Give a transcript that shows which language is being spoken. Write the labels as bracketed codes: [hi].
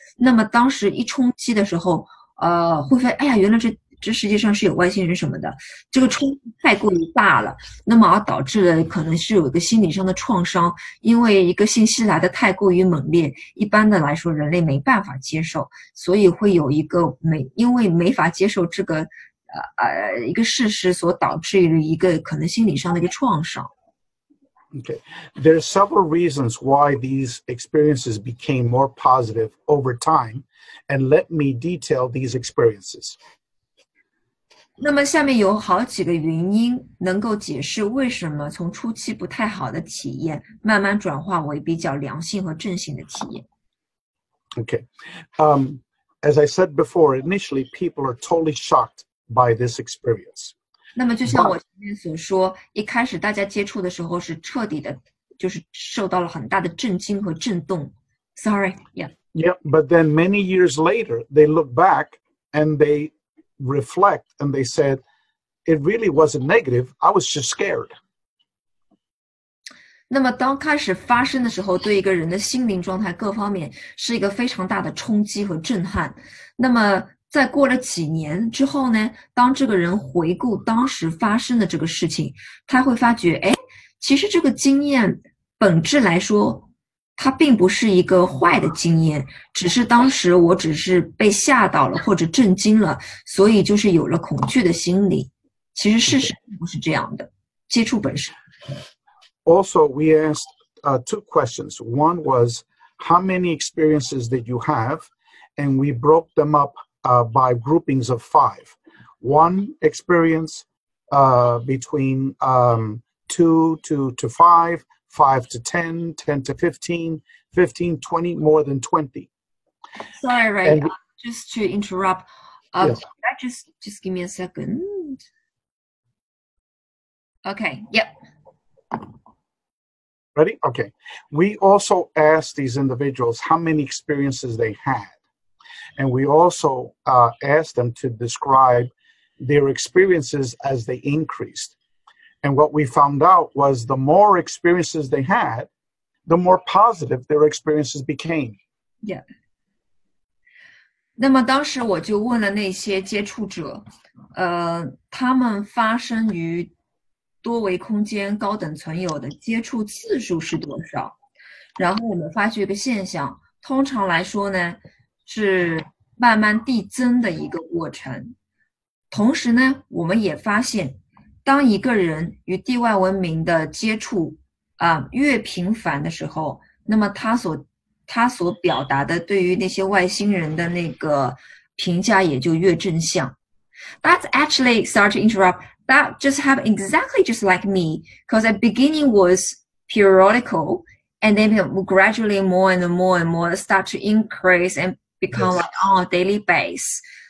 [zh] 那么当时一冲击的时候，会发现，原来这世界上是有外星人什么的，这个冲击太过于大了，那么导致了可能是有一个心理上的创伤，因为一个信息来的太过于猛烈，一般的来说人类没办法接受，所以会有一个因为没法接受这个一个事实所导致的一个可能心理上的一个创伤。 [en] Okay. There are several reasons why these experiences became more positive over time, and let me detail these experiences. [zh] 那么下面有好几个原因能够解释为什么从初期不太好的体验慢慢转化为比较良性和正性的体验。 [en] Okay. As I said before, initially people are totally shocked by this experience. [zh] 那么就像我前面所说，一开始大家接触的时候是彻底的，就是受到了很大的震惊和震动。 [en] Sorry, yeah. Yeah, but then many years later, they look back and they reflect and they said, it really wasn't negative. I was just scared. [zh] 那么当开始发生的时候，对一个人的心灵状态各方面是一个非常大的冲击和震撼。那么在过了几年之后呢，当这个人回顾当时发生的这个事情，他会发觉，其实这个经验本质来说，它并不是一个坏的经验，只是当时我只是被吓到了或者震惊了，所以就是有了恐惧的心理。其实事实并不是这样的，接触本身。 [en] Also, we asked 2 questions. One was, how many experiences did you have? And we broke them up by groupings of 5. 1 experience between 2 to 5, 5 to 10, 10 to 15, 15, 20, more than 20. Sorry, Ray, just to interrupt. Yes. Just give me a second. Okay, yep. Ready? Okay. We also asked these individuals how many experiences they had. And we also asked them to describe their experiences as they increased. And what we found out was the more experiences they had, the more positive their experiences became. Yeah. [zh] 那么当时我就问了那些接触者，他们发生于多维空间高等存有的接触次数是多少？然后我们发觉一个现象，通常来说呢，是慢慢递增的一个过程。同时呢，我们也发现，当一个人与地外文明的接触越频繁的时候，那么他所表达的对于那些外星人的那个评价也就越正向。 [en] That's actually, sorry to interrupt, that just happened exactly just like me, because at beginning was periodical, and then gradually more and more and more start to increase and become like on a daily basis.